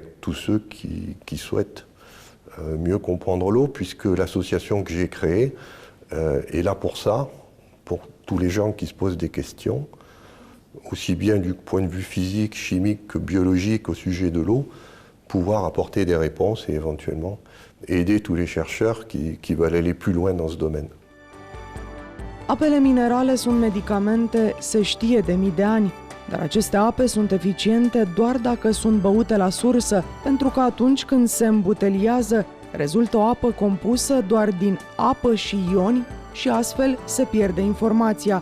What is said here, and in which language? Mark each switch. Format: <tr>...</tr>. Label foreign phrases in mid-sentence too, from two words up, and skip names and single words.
<fr>tous ceux qui souhaitent mieux comprendre l'eau, puisque l'association que j'ai créée est là pour ça, pour tous les gens qui se posent des questions, aussi bien du point de vue physique, chimique que biologique au sujet de l'eau, pouvoir apporter des réponses et éventuellement aider tous les chercheurs qui veulent aller plus loin dans ce domaine.</fr> <ro>Apele minerale sunt medicamente, se știe de mii de ani, dar aceste ape sunt eficiente doar dacă sunt băute la sursă, pentru că atunci când se îmbuteliază, rezultă o apă compusă doar din apă și ioni și astfel se pierde informația.</ro>